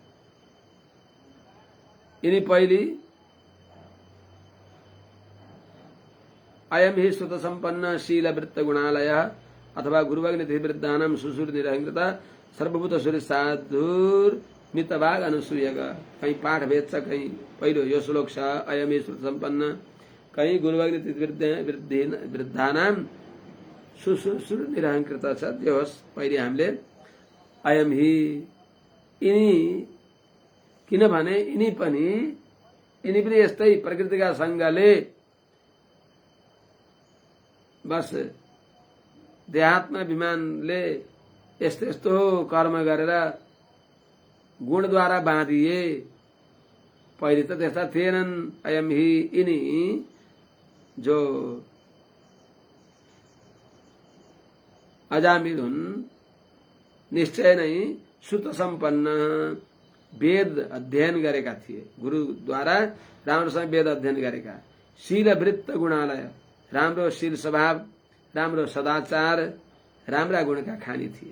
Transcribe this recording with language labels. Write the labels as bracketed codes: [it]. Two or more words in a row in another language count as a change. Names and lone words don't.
[ne] यिनी पहिली [sa] अयम हि सुत संपन्न शील वृत्त गुणालय अथवा गुरुवग्निति वृद्धानां सुसुर निरहंकृत सर्वभूत सूर्य साधुर मितभाग अनुसूयक। [ne] कहीं पाठ भेद छ, कहीं पहिलो यो श्लोक छ [sa] अयम हि सुत संपन्न, [ne] कहीं [sa] गुरुवग्निति वृद्धानां सुसुर निरहंकृत [ne] छ। त्यो होस्, पहिले हामीले [sa] अयम हि, [ne] यिनी, किनभने यिनी पनि यस्तै प्रकृतिका संगले बस देहात्मा अभिमानले यस्तो यस्तो कर्म गरेर गुणद्वारा बाँधिए। पहिले त त्यस्ता थिएनन्। [sa] अयम हि, [ne] यिनी जो अजामिल हुन्, निश्चय नै सुत सम्पन्न, वेद अध्ययन गरेका थिए, गुरुद्वारा राम्रोसँग वेद अध्ययन गरेका, शीलवृत्त गुणालय, राम्रो शील स्वभाव, राम्रो सदाचार, राम्रा गुणका खानी थिए।